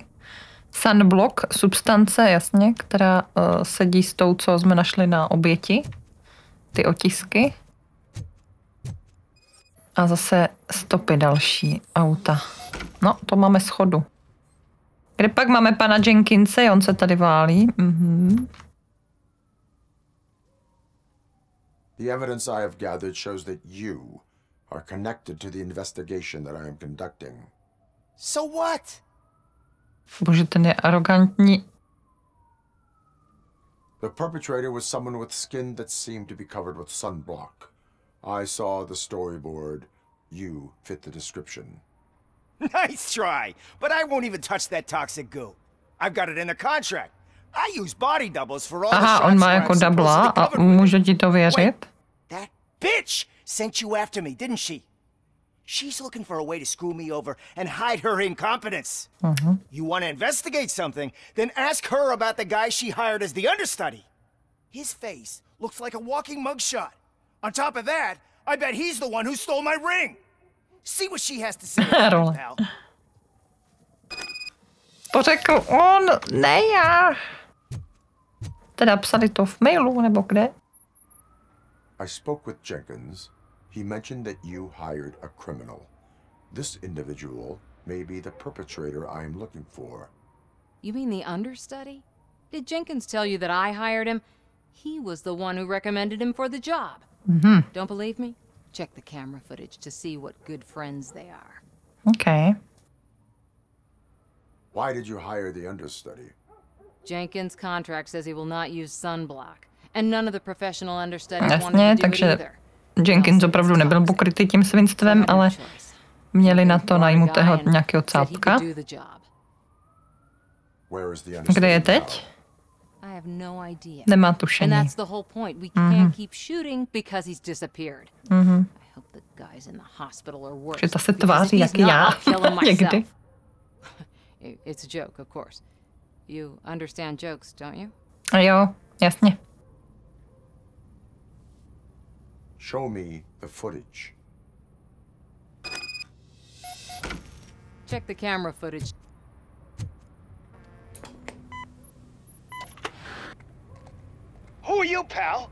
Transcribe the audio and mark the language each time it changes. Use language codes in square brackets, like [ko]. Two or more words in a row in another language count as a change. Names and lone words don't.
[en] Sunblock, substance, [cs] jasně, která sedí s tou, co jsme našli na oběti. Ty otisky. A zase stopy další auta. No, to máme schodu. Kde pak máme pana Jenkinse, on se tady válí. [en] The evidence I have gathered shows that you are connected to the investigation that I am conducting. So what? [cs] Bože, ten je arrogantní. [en] The perpetrator was someone with skin that seemed to be covered with sunblock. I saw the storyboard. You fit the description. Nice try, but I won't even touch that toxic goo. I've got it in the contract. I use body doubles for all the shots. [cs] Aha, on má jako dubla a může ti to věřit? [en] That bitch sent you after me, didn't she? She's looking for a way to screw me over and hide her incompetence. You want to investigate something, then ask her about the guy she hired as the understudy. His face looks like a walking mugshot. On top of that, I bet he's the one who stole my ring. See what she has to say about it, pal. [cs] To řekl on, ne já. Teda psali to v mailu, nebo kde? [en] I spoke with Jenkins. He mentioned that you hired a criminal. This individual may be the perpetrator I am looking for. You mean the understudy? Did Jenkins tell you that I hired him? He was the one who recommended him for the job. Don't believe me? Check the camera footage to see what good friends they are. Okay. Why did you hire the understudy? Jenkins' contract says he will not use sunblock, and none of the professional understudies wanted to do it either. [cs] Jenkins opravdu nebyl pokrytý tím svinstvem, ale měli na to najmutého nějakého cápka. Kde je teď? Nemá tušení. Že ta se tváří jak já někdy. [en] It's a joke, of course. You understand jokes, don't you? [cs] Jo, jasně. [en] Show me the footage. Check the camera footage. Who are you, pal?